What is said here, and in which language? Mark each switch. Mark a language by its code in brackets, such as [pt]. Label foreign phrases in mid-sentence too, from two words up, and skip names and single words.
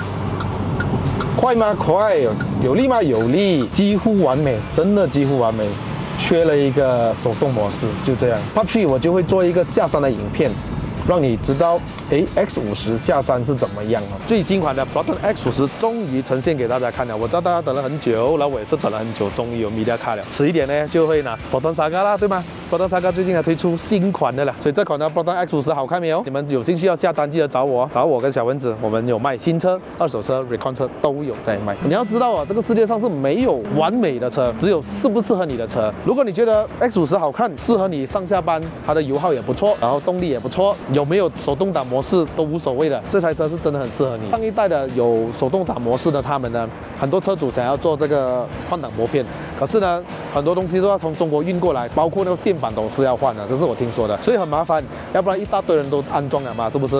[zh] 快嗎？快。有力嗎？有力。幾乎完美，真的幾乎完美。缺了一個手動模式，就這樣。Part 3我就會做一個下山的影片，讓你知道，X50 下山是怎麼樣啊？最新款的 Proton X50終於呈現給大家看了。我知道大家等了很久，然後我也是等了很久，終於有 [en] Media Card [zh] 了。遲一點呢，就會拿 Proton Saga 啦，對嗎 ？Proton Saga 最近還推出新款的了，所以這款的 Proton X50好看沒有？你們有興趣要下單，記得找我，找我跟小蚊子，我們有賣新車、二手車、Recon 車都有在賣。你要知道啊，這個世界上是沒有完美的車，只有適不適合你的車。如果你覺得 X50好看，適合你上下班，它的油耗也不錯，然後動力也不錯，有沒有手動擋模式都無所謂的，這台車是真的很適合你。上一代的有手動擋模式的，他們呢，很多車主想要做這個換擋撥片，可是呢，很多東西都要從中國運過來，包括那個電板都是要換的，這是我聽說的，所以很麻煩，要不然一大堆人都安裝了嘛，是不是？